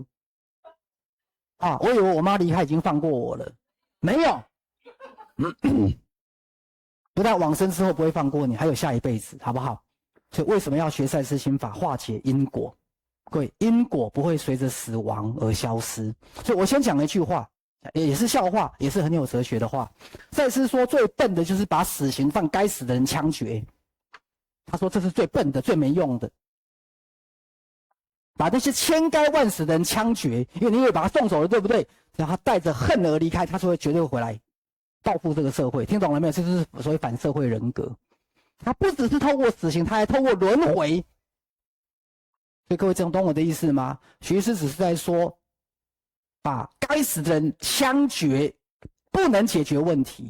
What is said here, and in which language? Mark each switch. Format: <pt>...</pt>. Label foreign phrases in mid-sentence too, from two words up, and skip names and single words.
<zh>我以為我媽離開已經放過我了，沒有。不但往生之後不會放過你，還有下一輩子，好不好？所以為什麼要學賽斯心法化解因果？各位，因果不會隨着死亡而消失。所以我先講一句話。也是笑話，也是很有哲學的話。賽斯說最笨的就是把死刑犯該死的人槍決，他說這是最笨的、最沒用的。把那些千該萬死的人槍決，因為你以為把他送走了，對不对？然後他帶着恨而離開，他說絕對會回來報復這個社會。聽懂了沒有？這就是所謂反社會人格。他不只是透過死刑，他還透過輪迴。所以各位懂我的意思嗎？徐師只是在說，把該死的人槍決不能解決問題。</zh>